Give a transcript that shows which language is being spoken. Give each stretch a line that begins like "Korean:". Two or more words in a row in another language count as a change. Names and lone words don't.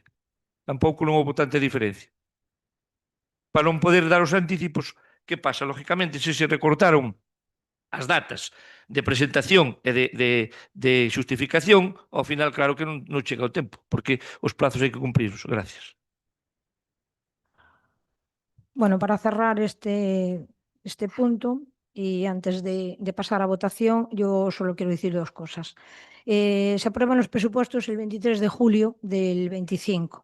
Galician: Tampouco non houve tanta diferencia. Para non poder dar os anticipos, que pasa? Lógicamente, se recortaron as datas de presentación e de xustificación, ao final, claro que non chega o tempo, porque os plazos hai que cumprirlos.
Spanish: Gracias. Bueno, para cerrar este punto y antes de pasar a votación, yo solo quiero decir dos cosas. Se aprueban los presupuestos el 23 de julio del 25.